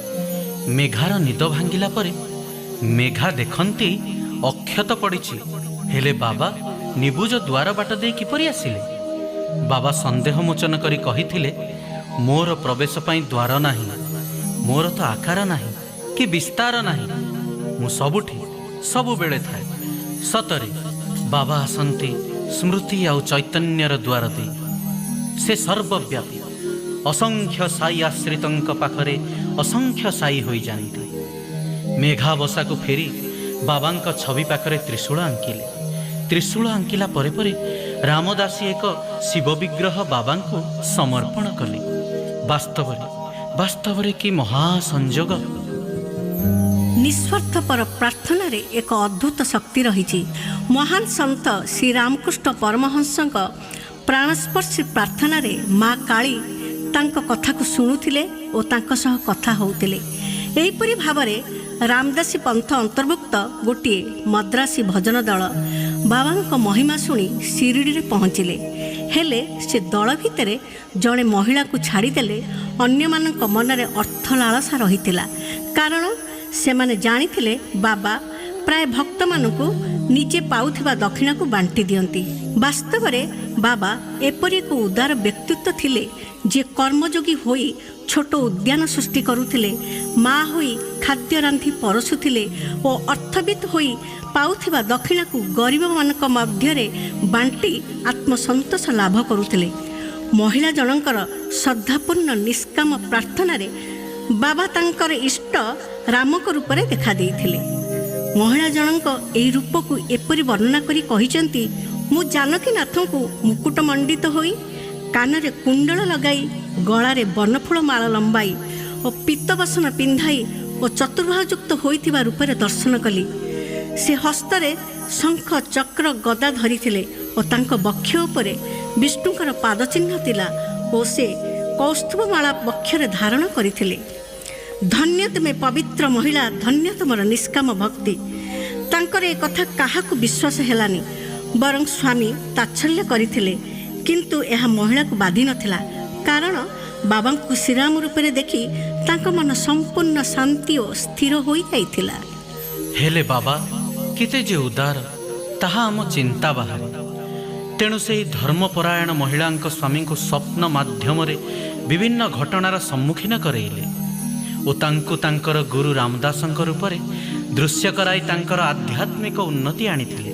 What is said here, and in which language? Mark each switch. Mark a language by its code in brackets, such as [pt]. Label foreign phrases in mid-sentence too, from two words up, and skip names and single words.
[or] ମେଘାର ନିଦ ଭାଙ୍ଗିଲା ପରେ ମେଘା ଦେଖନ୍ତି ଅକ୍ଷତ ପଡ଼ିଛି। ହେଲେ ବାବା ନିବୁଜ ଦ୍ୱାର ବାଟ ଦେଇ କିପରି ଆସିଲେ? ବାବା ସନ୍ଦେହ ମୋଚନ କରି କହିଥିଲେ, ମୋର ପ୍ରବେଶ ପାଇଁ ଦ୍ୱାର ନାହିଁ, ମୋର ତ ଆକାର ନାହିଁ। କି ବିସ୍ତାର ନାହିଁ, ମୁ ସବୁଠି ସବୁବେଳେ ଥାଏ। ସତରେ ବାବା ଆସନ୍ତି ସ୍ମୃତି ଆଉ ଚୈତନ୍ୟର ଦ୍ୱାର ଦେଇ। ସେ ସର୍ବବ୍ୟାପୀ ଅସଂଖ୍ୟ ସାଇ ଆଶ୍ରିତଙ୍କ ପାଖରେ ଅସଂଖ୍ୟ ସାଇ ହୋଇ ଯାଆନ୍ତି। ମେଘାବସା କୁ ଫେରି ବାବାଙ୍କ ଛବି ପାଖରେ ତ୍ରିଶୂଳ ଆଙ୍କିଲେ। ତ୍ରିଶୂଳ ଆଙ୍କିଲା ପରେ ପରେ ରାମଦାସୀ ଏକ ଶିବ ବିଗ୍ରହ ବାବାଙ୍କୁ ସମର୍ପଣ କଲେ। ବାସ୍ତବରେ କି ମହାସଂଯୋଗ। ନିସ୍ୱାର୍ଥପର ପ୍ରାର୍ଥନାରେ ଏକ ଅଦ୍ଭୁତ ଶକ୍ତି ରହି। ମହାନ ସନ୍ଥ ଶ୍ରୀ ରାମକୃଷ୍ଣ ପରମହଂସଙ୍କ ପ୍ରାଣସ୍ପର୍ଶୀ ପ୍ରାର୍ଥନାରେ ମା କାଳୀ ତାଙ୍କ କଥା କୁ ଶୁଣୁଥିଲେ ଓ ତାଙ୍କ ସହ କଥା ହେଉଥିଲେ। ଏହିପରି ଭାବରେ ରାମଦାସୀ ପନ୍ଥ ଅନ୍ତର୍ଭୁକ୍ତ ଗୋଟେ ମାଡ୍ରାସୀ ଭଜନ ଦଳ ବାବାଙ୍କ ମହିମା ଶୁଣି ଶିରଡି ରେ ପହଞ୍ଚିଲେ। ହେଲେ ସେ ଦଳ ଭିତରେ ଜଣେ ମହିଳା କୁ ଛାଡିଦେଲେ ଅନ୍ୟ ମାନଙ୍କ ମନରେ ଅର୍ଥ ଲାଳସା ରହିଥିଲା। କାରଣ ସେ ମାନେ ଜାଣିଥିଲେ ବାବା ପ୍ରାୟ ଭକ୍ତ ମାନଙ୍କୁ ନିଜେ ପାଉଥିବା ଦକ୍ଷିଣା କୁ ବାଣ୍ଟି ଦିଅନ୍ତି। ବାସ୍ତବ ରେ ବାବା ଏପରି ଏକ ଉଦାର ବ୍ୟକ୍ତିତ୍ୱ ଥିଲେ ଯେ କର୍ମଯୋଗୀ ହୋଇ ଛୋଟ ଉଦ୍ୟାନ ସୃଷ୍ଟି କରୁଥିଲେ, ମା ହୋଇ ଖାଦ୍ୟ ରାନ୍ଧି ପରଶୁଥିଲେ ଓ ଅର୍ଥବିତ ହୋଇ ପାଉଥିବା ଦକ୍ଷିଣା କୁ ଗରିବ ମାନଙ୍କ ମଧ୍ୟରେ ବାଣ୍ଟି ଆତ୍ମସନ୍ତୋଷ ଲାଭ କରୁଥିଲେ। ମହିଳା ଜଣଙ୍କର ଶ୍ରଦ୍ଧାପୂର୍ଣ୍ଣ ନିଷ୍କାମ ପ୍ରାର୍ଥନା ରେ ବାବା ତାଙ୍କର ଇଷ୍ଟ ରାମଙ୍କ ରୂପ ରେ ଦେଖା ଦେଇଥିଲେ। ମହିଳା ଜଣଙ୍କ ଏହି ରୂପ କୁ ଏପରି ବର୍ଣ୍ଣନା କରି କହିଛନ୍ତି, ମୁ ଜାନକୀନାଥଙ୍କୁ ମୁକୁଟ ମଣ୍ଡିତ ହୋଇ କାନରେ କୁଣ୍ଡଳ ଲଗାଇ ଗଳାରେ ବନଫୁଲ ମାଳା ଲମ୍ବାଇ ଓ ପୀତବସନ ପିନ୍ଧାଇ ଓ ଚତୁର୍ବାହୁଯୁକ୍ତ ହୋଇଥିବା ରୂପରେ ଦର୍ଶନ କଲି। ସେ ହସ୍ତରେ ଶଙ୍ଖ ଚକ୍ର ଗଦା ଧରିଥିଲେ ଓ ତାଙ୍କ ବକ୍ଷ ଉପରେ ବିଷ୍ଣୁଙ୍କର ପାଦଚିହ୍ନ ଥିଲା ଓ ସେ କୌସ୍ତୁଭ ମାଳା ବକ୍ଷରେ ଧାରଣ କରିଥିଲେ। ଧନ୍ୟ ତୁମେ ପବିତ୍ର ମହିଳା, ଧନ୍ୟ ତୁମର ନିଷ୍କାମ ଭକ୍ତି। ତାଙ୍କର ଏ କଥା କାହାକୁ ବିଶ୍ୱାସ ହେଲାନି, ବରଂ ସ୍ୱାମୀ ତାଚ୍ଛଲ୍ୟ କରିଥିଲେ, କିନ୍ତୁ ଏହି ମହିଳା କୁ ବାଧି ନଥିଲା। କାରଣ ବାବା କୁ ଶ୍ରୀରାମ ରୂପରେ ଦେଖି ତାଙ୍କ ମନ ସମ୍ପୂର୍ଣ୍ଣ ଶାନ୍ତି ଓ ସ୍ଥିର ହୋଇ ଯାଇଥିଲା। ହେଲେ ବାବା କେତେ ଯେ ଉଦାର ତାହା ଆମ ଚିନ୍ତା ବାହାର। ତେଣୁ ସେ ଧର୍ମପରାୟଣ ମହିଳା ସ୍ୱାମୀ କୁ ସ୍ୱପ୍ନ ମାଧ୍ୟମ ବିଭିନ୍ନ ଘଟଣାର ସମ୍ମୁଖୀନ କରାଇଲେ ଓ ତାଙ୍କୁ ତାଙ୍କର ଗୁରୁ ରାମଦାସଙ୍କ ରୂପରେ ଦୃଶ୍ୟ କରାଇ ତାଙ୍କର ଆଧ୍ୟାତ୍ମିକ ଉନ୍ନତି ଆଣିଥିଲେ।